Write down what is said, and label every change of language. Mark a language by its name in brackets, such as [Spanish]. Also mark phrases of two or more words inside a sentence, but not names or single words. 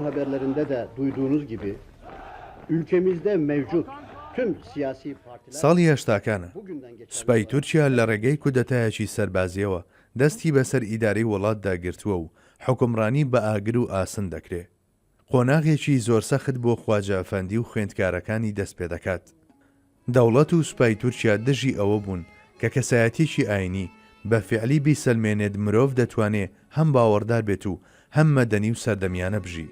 [Turkish] haberlerinde de duyduğunuz gibi ülkemizde mevcut tüm siyasi partiler [Central Kurdish] ساڵی هەشتاکانە سوپای تورکیا لە ڕێگەی کودەتایەکی سەربازیەوە دەستی بەسەر ئیداری وڵاتدا گرتووە و حکومڕانی بە ئاگر و ئاسن دەکرێت. قۆناغێکی زۆر سەخت بۆ خواجەفەندی و خوێندکارەکانی دەست پێ دەکات. دەوڵەت و سوپای تورکیا دژی ئەوە بوون کە کەسایەتیی ئاینی بە فعلی بیسەلمێنێت مرۆڤ دەتوانێت هەم باوەڕدار بێت و هەم مەدەنی و سەردەمیانە بژی.